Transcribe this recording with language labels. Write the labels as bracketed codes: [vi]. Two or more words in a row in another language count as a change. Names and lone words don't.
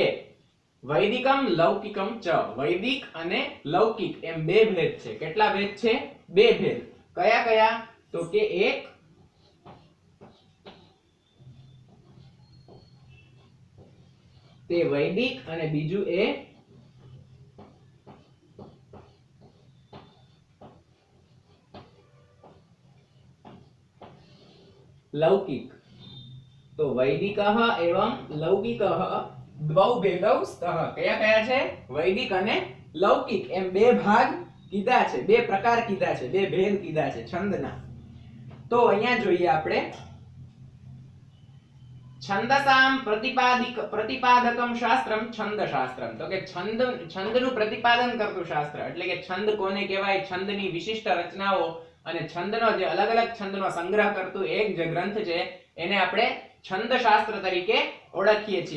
[sa] વૈદિકમ લૌકિકમ ચ, વૈદિક અને લૌકિક એમ બે ભેદ છે। [gu] કેટલા ભેદ છે? બે ભેદ। કયા કયા? તો કે એક તે વૈદિક અને બીજું એ लौकिक। [sa] तो वैदिक एवं लौकिक द्वौ भेदौ स्तः, [gu] કયા કયા છે? વૈદિક અને લૌકિક એમ બે ભાગ કીધા છે, બે પ્રકાર કીધા છે, બે ભેદ કીધા છે છંદના। તો અહીંયા જોઈએ આપણે [sa] છંદસામ પ્રતિપાદકમ શાસ્ત્રમ છંદશાસ્ત્રમ, [gu] તો કે છંદનું પ્રતિપાદન કરતું શાસ્ત્ર એટલે કે છંદ કોને કહેવાય, છંદની વિશિષ્ટ રચનાઓ અને છંદનો જે અલગ અલગ છંદનો સંગ્રહ કરતું એક જે ગ્રંથ છે એને આપણે છંદશાસ્ત્ર તરીકે ઓળખીએ છીએ.